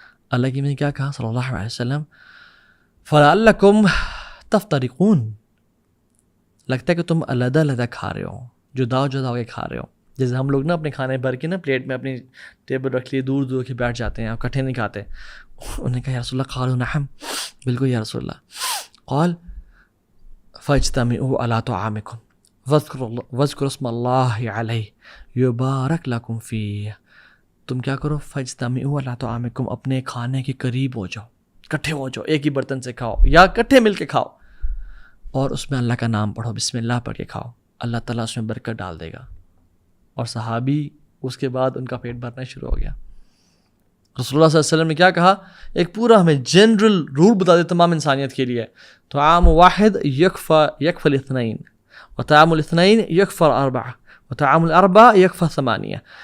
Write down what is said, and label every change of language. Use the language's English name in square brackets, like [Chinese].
[Urdu] اللہ کے نبی نے کیا کہا صلی اللہ علیہ وسلم, [Arabic] فَلَعَلَّكُمْ تَفْتَرِقُونَ, [Urdu] لگتا ہے کہ تم علیحدہ علیحدہ کھا رہے ہو, جدا جدا ہو کے کھا رہے ہو. جیسے ہم لوگ نا اپنے کھانے بھر کے نا پلیٹ میں اپنی ٹیبل رکھ لیے, دور دور کے بیٹھ جاتے ہیں, اکٹھے نہیں کھاتے. انہوں نے کہا یا رسول اللہ, [Arabic] قالوا نعم, [Urdu] بالکل یا رسول اللہ. [Arabic] قال فاجتمعوا على طعامكم واذكروا اسم الله عليه يبارك لكم فيه. [Urdu] تم کیا کرو؟ [Arabic] فاجتمعوا على طعامكم, [Urdu] اپنے کھانے کے قریب ہو جاؤ, اکٹھے ہو جاؤ, ایک ہی برتن سے کھاؤ یا اکٹھے مل کے کھاؤ, اور اس میں اللہ کا نام پڑھو, بسم اللہ پڑھ کے کھاؤ, اللہ تعالیٰ اس میں برکت ڈال دے گا. اور صحابی اس کے بعد ان کا پیٹ بھرنا شروع ہو گیا. رسول اللہ صلی اللہ علیہ وسلم نے کیا کہا؟ ایک پورا ہمیں جنرل رول بتا دے تمام انسانیت کے لیے, [Arabic] طعام واحد یکفی الاثنین, وطعام الاثنین یکفی الاربع, وطعام الاربع یکفی ثمانیہ.